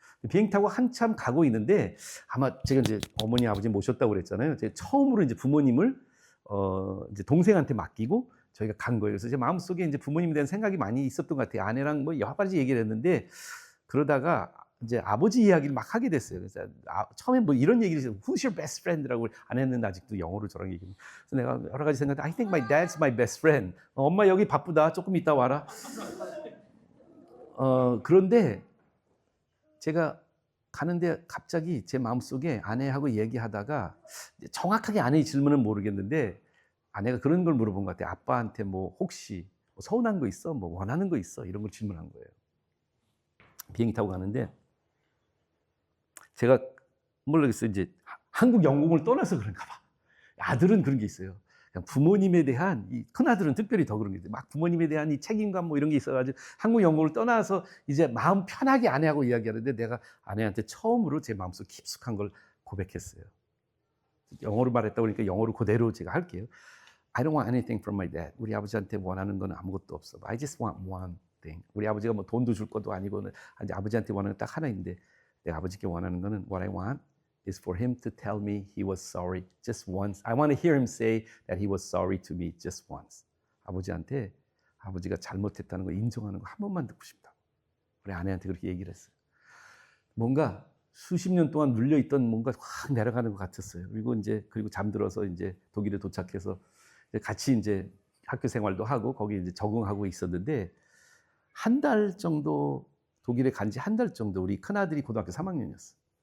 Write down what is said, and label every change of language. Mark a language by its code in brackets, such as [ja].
[ko] 비행기 타고 한참 가고 있는데, 아마 제가 이제 어머니 아버지 모셨다고 그랬잖아요. 제가 처음으로 이제 부모님을 이제 동생한테 맡기고 저희가 간 거예요. 그래서 제 마음속에 이제 부모님에 대한 생각이 많이 있었던 것 같아요. 아내랑 뭐 여러 가지 얘기를 했는데 그러다가 이제 아버지 이야기를 막 하게 됐어요. 그래서 처음에 뭐 이런 얘기를 했어요. [en] Who's your best friend [ko] 라고 안 했는데 아직도 영어로 저랑 얘기해요. 그래서 내가 여러 가지 생각했는데 [en] I think my dad's my best friend. [ko] 엄마 여기 바쁘다. 조금 이따 와라. 그런데 제가 가는데 갑자기 제 마음속에 아내하고 얘기하다가 정확하게 아내의 질문은 모르겠는데 아내가 그런 걸 물어본 것 같아요. 아빠한테 뭐 혹시 뭐 서운한 거 있어? 뭐 원하는 거 있어? 이런 걸 질문한 거예요. 비행기 타고 가는데 제가 모르겠어요. 이제 한국 영공을 떠나서 그런가 봐. 아들은 그런 게 있어요. 그냥 부모님에 대한 이 큰아들은 특별히 더 그런 게 있어요. 막 부모님에 대한 이 책임감 뭐 이런 게 있어가지고 한국 영공을 떠나서 이제 마음 편하게 아내하고 이야기하는데 내가 아내한테 처음으로 제 마음속 깊숙한 걸 고백했어요. 영어로 말했다 보니까 영어로 그대로 제가 할게요. [en] I don't want anything from my dad. [ko] 우리 아버지한테 원하는 건 아무것도 없어. [en] I just want one thing. [ko] 우리 아버지가 뭐 돈도 줄 것도 아니고 아버지한테 원하는 건 딱 하나 있는데 내가 아버지께 원하는 거는 [en] what I want is for him to tell me he was sorry just once. I want to hear him say that he was sorry to me just once. [ko] 아버지한테 아버지가 잘못했다는 거 인정하는 거 한 번만 듣고 싶다. 우리 아내한테 그렇게 얘기를 했어요. 뭔가 수십 년 동안 눌려있던 뭔가 확 내려가는 것 같았어요. 그리고 잠들어서 이제 독일에 도착해서 같이 이제 학교 생활도 하고 거기 이제 적응하고 있었는데 한 달 정도 독일에 간 지 한 달 정도 우리 큰아들이 고등학교 3학년이었어요.